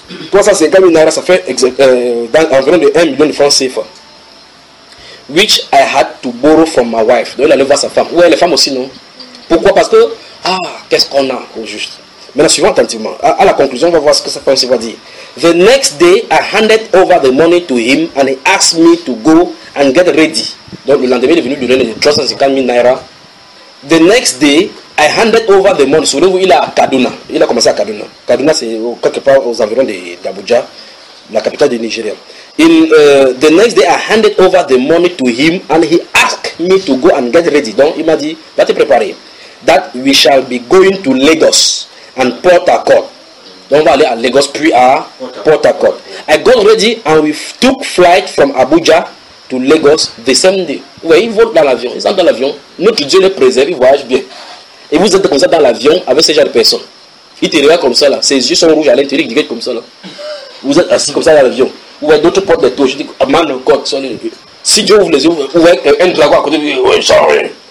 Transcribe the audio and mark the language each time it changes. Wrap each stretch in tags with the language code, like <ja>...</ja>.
<fr>350,000 naira, ça fait environ de 1 million de francs CFA.</fr> <en>Which I had to borrow from my wife.</en> <fr>Donc il allait voir sa femme. Ouais, les femmes aussi, non? Pourquoi? Parce que, qu'est-ce qu'on a au juste? Maintenant, suivons attentivement. À la conclusion, on va voir ce que sa femme va dire.</fr> <en>The next day, I handed over the money to him and he asked me to go and get ready.</en> <fr>Donc le lendemain, il est venu lui donner les 350,000 naira.</fr> <en>The next day, I handed over the money.</en> <fr>Souvenez-vous, il est à Kaduna. Il a commencé à Kaduna. Kaduna, c'est quelque part aux environs d'Abuja, la capitale du Nigeria.</fr> <en>The next day, I handed over the money to him and he asked me to go and get ready.</en> <fr>Donc il m'a dit, va te préparer.</fr> <en>That we shall be going to Lagos. And Port Harcourt.</en> <fr>Donc on va aller à Lagos puis à Port Harcourt.</fr> <en>I got ready and we took flight from Abuja to Lagos the same day.</en> <fr>Ouais, ils volent dans l'avion. Ils sont dans l'avion. Notre Dieu les préserve, ils voyagent bien. Et vous êtes comme ça dans l'avion avec ces genre de personnes. Il te regarde comme ça là. Ses yeux sont rouges à l'intérieur. Il te regarde comme ça là. Vous êtes assis comme ça dans l'avion. Ouais, d'autres portent des touches. Je dis,</fr> <en>man of God,</en> <fr>son Dieu. Si Dieu ouvre les yeux, ouais, un dragon à côté de lui. Ouais, sorry.</fr>